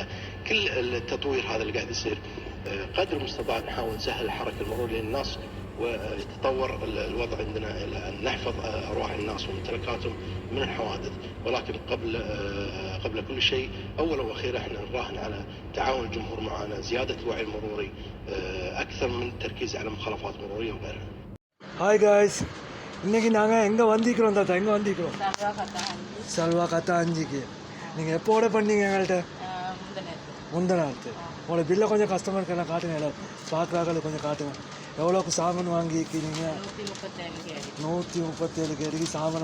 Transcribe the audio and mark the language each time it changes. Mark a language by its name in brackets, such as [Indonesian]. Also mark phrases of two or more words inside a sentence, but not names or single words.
[Arabic] كل التطوير هذا اللي قاعد يصير قدر المستطاع نحاول نسهل الحركه المرور للناس ويتطور الوضع عندنا الى ان نحفظ ارواح الناس وممتلكاتهم من الحوادث. ولكن قبل كل شيء اولا واخيرا احنا نراهن على تعاون الجمهور معنا، زياده الوعي المروري اكثر من التركيز على مخالفات مروريه وغيرها. [English] Hi guys, [Tamil] இன்றைக்கி நாங்கள் எங்கே வந்திக்கிறோம் தாத்தா? எங்கே வந்திக்கிறோம்? சல்வா கத்தா அஞ்சுக்கு. நீங்கள் எப்போ ஆர்டர் பண்ணீங்க எங்கள்கிட்ட? முந்தநாத்து. உங்களோட பில்லை கொஞ்சம் கஸ்டமருக்கெல்லாம் காட்டுங்க, எல்லாம் பார்க்குறாக்கள் கொஞ்சம் காட்டுங்க. எவ்வளோக்கு சாமான் வாங்கிக்கிறீங்க? 137 கேடிக்கு சாமான்.